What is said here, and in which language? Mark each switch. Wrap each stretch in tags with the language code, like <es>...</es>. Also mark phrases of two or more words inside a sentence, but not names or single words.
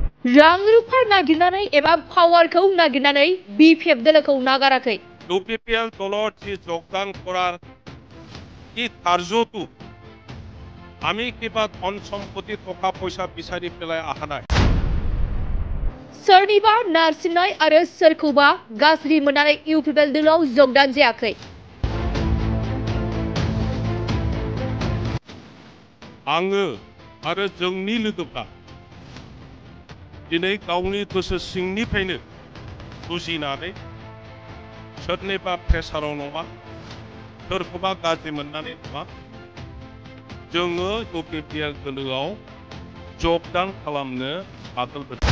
<brx>रां रुफा नागिरनानै एबा पावारखौ नागिरनानै बिपिएफ দলखौ नागाराखै।</brx> <as>ইউপিপিএল দলৰ যি যোগদান কৰাৰ এই কাৰ্যটো আমি কিবা ধন সম্পত্তি টকা পইচা বিচাৰি পেলাই অহা নাই।</as> <brx>सोरनिबा नारसिननाय आरो सोरखौबा गाज्रि मोननानै इउपिपिएल दलाव যোগদাन जायाखै। आङो आरो जोंनि लोगोफ्रा दिनै गावनि गोसो सिंनिफ्रायनो बुजिनानै सोरनिबा प्रेसाराव नङा सोरखौबा गाज्रि मोननानै नङा जोङो इउपिपिएल दलोआव যোগদাन खालामनो आगोलबोदों।</brx>